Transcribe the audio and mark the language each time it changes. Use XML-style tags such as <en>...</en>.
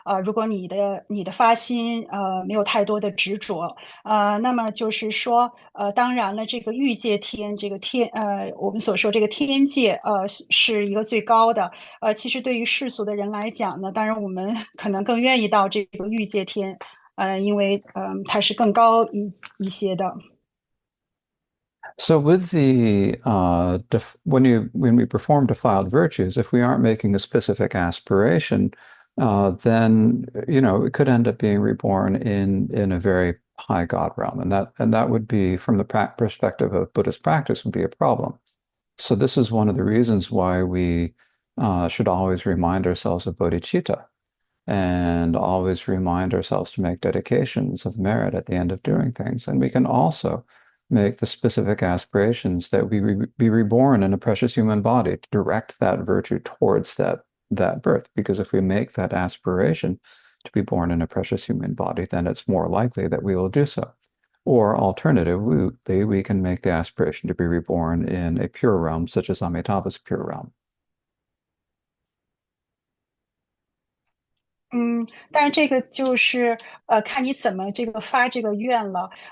<zh>如果你的发心没有太多的执着，那么就是说当然了，这个欲界天这个我们所说这个天界是一个最高的。其实对于世俗的人来讲呢，当然我们可能更愿意到这个欲界天，因为它是更高一些的。</zh> <en>So with the when we perform defiled virtues, if we aren't making a specific aspiration, then it could end up being reborn in a very high God realm, and that would be, from the perspective of Buddhist practice, would be a problem. So this is one of the reasons why we should always remind ourselves of bodhicitta, and always remind ourselves to make dedications of merit at the end of doing things. And we can also make the specific aspirations that we be reborn in a precious human body to direct that virtue towards that birth. Because if we make that aspiration to be born in a precious human body, then it's more likely that we will do so. Or alternatively, we can make the aspiration to be reborn in a pure realm, such as Amitabha's pure realm.</en> <zh>但是这个就是看你怎么这个发这个愿了。</zh>